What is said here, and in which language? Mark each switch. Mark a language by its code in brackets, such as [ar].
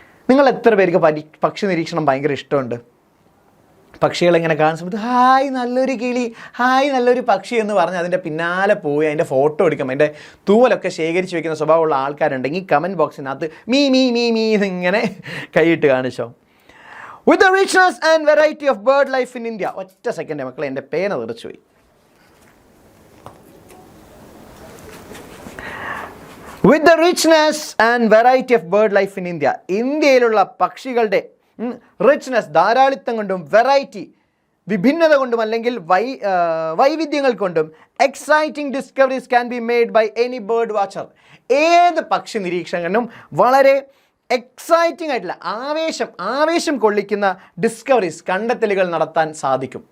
[ml] നിങ്ങൾ എത്ര പേർക്ക് പക്ഷി നിരീക്ഷണം ഭയങ്കര ഇഷ്ടമുണ്ട്? പക്ഷികളെങ്ങനെ കാണുന്ന സമയത്ത് ഹായ് നല്ലൊരു കിളി, ഹായ് നല്ലൊരു പക്ഷി എന്ന് പറഞ്ഞ് അതിൻ്റെ പിന്നാലെ പോയി അതിൻ്റെ ഫോട്ടോ എടുക്കും, അതിൻ്റെ തൂവലൊക്കെ ശേഖരിച്ച് വെക്കുന്ന സ്വഭാവമുള്ള ആൾക്കാരുണ്ടെങ്കിൽ കമൻറ്റ് ബോക്സിനകത്ത് മീ മീ മീ മീ എന്നിങ്ങനെ കൈയിട്ട് കാണിച്ചോ. [en] With the richness and variety of bird life in India. [ml] ഒറ്റ സെക്കൻഡ് മക്കളെ, എൻ്റെ പേന തെറിച്ചു പോയി. [en] With the richness and variety of bird life in India. [ml] ഇന്ത്യയിലുള്ള പക്ഷികളുടെ റിച്ച്നെസ്, ധാരാളിത്തം കൊണ്ടും വെറൈറ്റി, വിഭിന്നത കൊണ്ടും അല്ലെങ്കിൽ വൈവിധ്യങ്ങൾ കൊണ്ടും [en] Exciting discoveries can be made by any bird watcher. [ml] ഏത് പക്ഷി നിരീക്ഷകനും വളരെ എക്സൈറ്റിംഗ് ആയിട്ടുള്ള ആവേശം കൊള്ളിക്കുന്ന ഡിസ്കവറീസ്, കണ്ടെത്തലുകൾ നടത്താൻ സാധിക്കും.